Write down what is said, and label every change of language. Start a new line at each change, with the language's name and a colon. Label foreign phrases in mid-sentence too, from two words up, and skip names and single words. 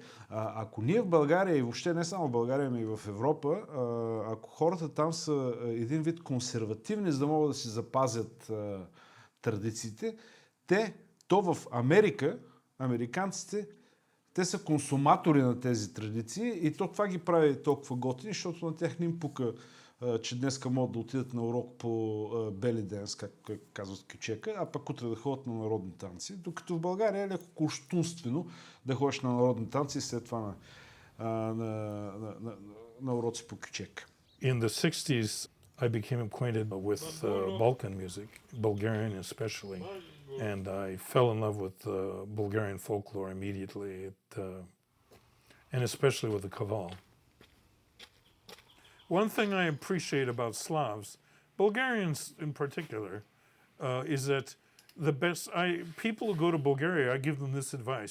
Bulgarian: Ако ние в България, и въобще не само в България, но и в Европа, ако хората там са един вид консервативни, за да могат да си запазят традициите, то в Америка, американците, те са консуматори на тези традиции и това ги прави толкова готини, защото на тях не им пука, че днеска могат да отидат на урок по
English: belly dance,
Bulgarian: както казват кючека, а пък утре да ходят на народни танци. Докато в България е леко кощунствено да ходиш на народни танци и след това на уроци по кючека.
English: In the 60s, I became acquainted with Balkan music, Bulgarian especially, and I fell in love with Bulgarian folklore immediately, and especially with the kaval. One thing I appreciate about Slavs, Bulgarians in particular, is that people who go to Bulgaria, I give them this advice.